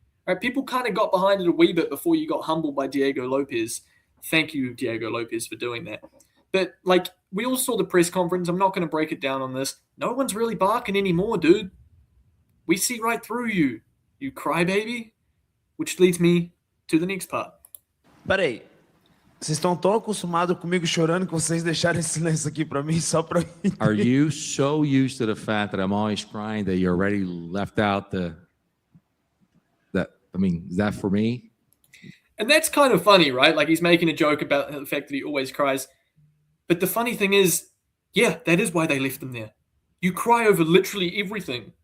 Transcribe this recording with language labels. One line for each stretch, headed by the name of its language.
English: Right, people kind of got behind it a wee bit before you got humbled by Diego Lopez. Thank you, Diego Lopez, for doing that. But, we all saw the press conference. I'm not going to break it down on this. No one's really barking anymore, dude. We see right through you, you crybaby. Which leads me to the next part.
Portuguese: Peraí. Vocês estão tão acostumados comigo chorando que vocês deixaram esse silêncio aqui pra mim, só pra mim.
English: Are you so used to the fact that I'm always crying that you already left out is that for me? And that's kind of funny, right? Like he's making a joke about the fact that he always cries. But the funny thing is, yeah, that is why they left him there. You cry over literally everything.